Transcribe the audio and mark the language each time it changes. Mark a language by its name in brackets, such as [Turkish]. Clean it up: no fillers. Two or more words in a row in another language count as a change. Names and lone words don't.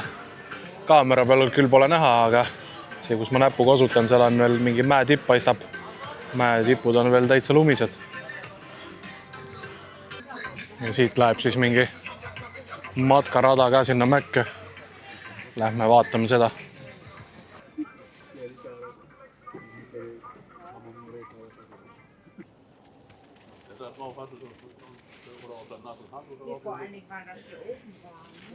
[Estonian] Kaamera peal küll pole näha, aga see, kus ma näpuga osutan, seal on veel mingi mäetipp paistab. Mäetipud on veel täitsa lumised. Ja siit läheb siis mingi matkarada ka sinna mäkke. Lähme vaatame seda. [German] Vor allen Dingen war das hier oben war.